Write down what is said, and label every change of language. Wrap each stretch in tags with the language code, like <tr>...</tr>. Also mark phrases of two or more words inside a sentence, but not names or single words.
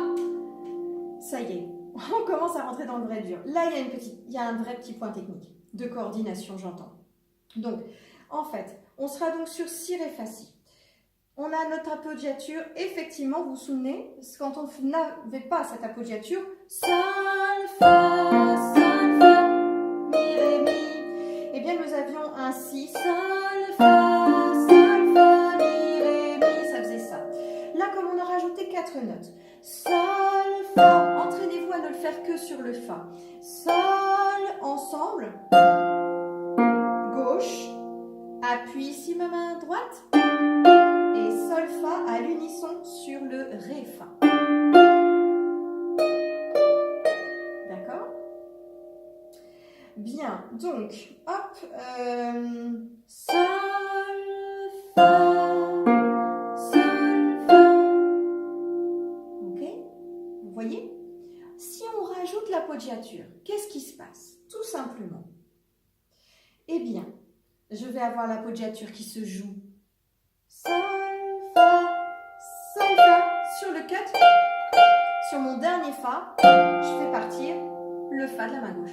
<fr>Ça y est, on commence à rentrer dans le vrai dur. Là, il y a un vrai petit point technique de coordination, j'entends. Donc, en fait, on sera donc sur si, ré, fa, si. On a notre appoggiature, effectivement, vous vous souvenez, quand on n'avait pas cette appoggiature, sol, fa, mi, ré, mi, eh bien nous avions un si, sol, fa, mi, ré, mi, ça faisait ça. Là, comme on a rajouté 4 notes, sol, fa, entraînez-vous à ne le faire que sur le fa, sol, ensemble, gauche, appuie ici ma main droite, et sol, fa à l'unisson sur le ré, fa. D'accord? Bien, donc, hop, sol, fa, sol, fa. Ok? Vous voyez? Si on rajoute l'appoggiature, qu'est-ce qui se passe? Tout simplement. Eh bien, je vais avoir l'appoggiature qui se joue sol, fa, sur le cut, sur mon dernier fa, je fais partir le fa de la main gauche.</fr>